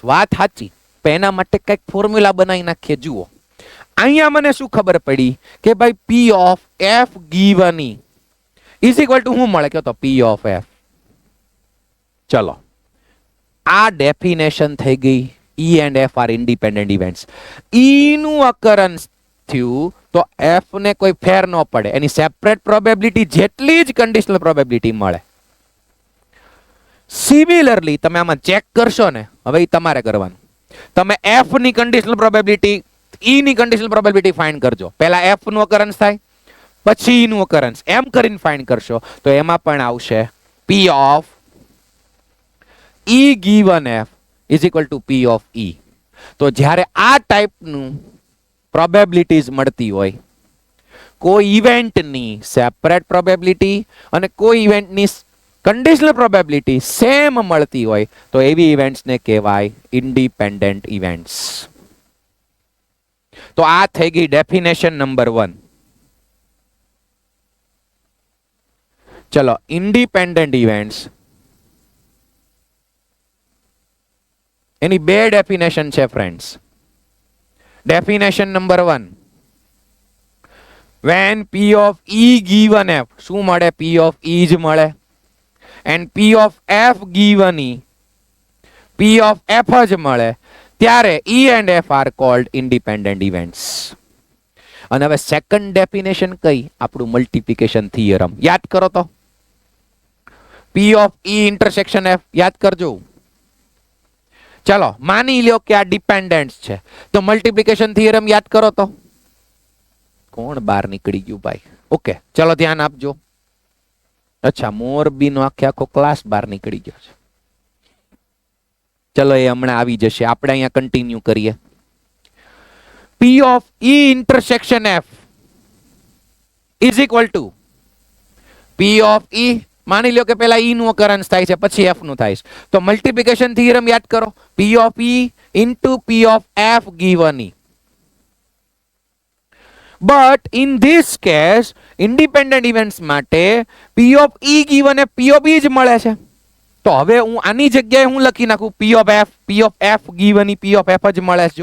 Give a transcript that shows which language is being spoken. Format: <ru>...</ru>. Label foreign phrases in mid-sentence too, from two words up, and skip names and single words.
<gu>વાત સાચી, પણ એના માટે કંઈક ફોર્મ્યુલા બનાવી નાખીએ. જુઓ, અહીંયા મને શું ખબર પડી કે ભાઈ</gu> <en>p of f given e is equal to</en> <gu>શું મળે? કહો તો</gu> <en>p of f.</en> <gu>ચલો, આ ડેફિનેશન થઈ ગઈ.</gu> <en>E and f are independent events.</en> <gu>E નું occurrence થયું તો f ને કોઈ ફેર ન પડે, એની</gu> <en>separate probability</en> <gu>જેટલી જ</gu> <en>conditional probability</en> <gu>મળે. સિમિલરલી તમે આમાં ચેક કરશો ને, હવે ઈ તમારે કરવાનું. તમે f ની</gu> <en>conditional probability,</en> <gu>e ની</gu> <en>conditional probability</en> <gu>ફાઇન્ડ કરજો. પહેલા f નું occurrence થાય, પછી e નું occurrence, એમ કરીને ફાઇન્ડ કરશો તો એમાં પણ આવશે</gu> <en>p of e given f is equal to p of e.</en> <gu>તો જ્યારે આ ટાઈપનું પ્રોબેબિલિટીઝ મળતી હોય, કોઈ ઇવેન્ટની</gu> <en>separate probability</en> <gu>અને કોઈ ઇવેન્ટની</gu> <en>conditional probability</en> <gu>સેમ મળતી હોય, તો એવી ઇવેન્ટ્સને કહેવાય</gu> <en>independent events.</en> <gu>તો આ થઈ ગઈ</gu> <en>definition number 1.</en> <gu>ચલો,</gu> <en>independent events</en> <gu>એની બે ડેફિનેશન છે ફ્રેન્ડ્સ.</gu> <en>definition number 1, when p of e given f,</en> <gu>શું મળે?</gu> <en>p of e</en> <gu>જ મળે.</gu> <en>and p of f given e, p of f</en> <gu>જ મળે, ત્યારે</gu> <en>e and f are called independent events.</en> <gu>અને હવે</gu> <en>second definition</en> <gu>કઈ? આપણું</gu> <en>multiplication theorem.</en> <gu>યાદ કરો તો,</gu> <en>p of e intersection f</en> <gu>યાદ કરજો. ચલો, માની લ્યો કે આ ડિપેન્ડન્ટ છે, તો</gu> <en>multiplication theorem</en> <gu>યાદ કરો તો. કોણ બહાર નીકળી ગયું ભાઈ? ઓકે, ચલો ધ્યાન આપજો. અચ્છા, મોરબીનો આખો ક્લાસ બહાર નીકળી ગયો છે. ચલો, એ હમણાં આવી જશે. આપણે અહીંયા કન્ટિન્યુ કરીએ.</gu> <en>p of e intersection f is equal to p of e.</en> <gu>માની લ્યો કે પેલા e નું occurrence થાય છે, પછી f નું થાય છે, તો</gu> <en>multiplication theorem</en> <gu>યાદ કરો.</gu> <en>p of e into p of f given e. But in this case, independent events માટે p of e given f p of e</en> <gu>જ મળે છે. તો હવે હું આની જગ્યાએ હું લખી નાખું</gu> <en>p of f given e p of f</en> <gu>જ મળે છે.</gu>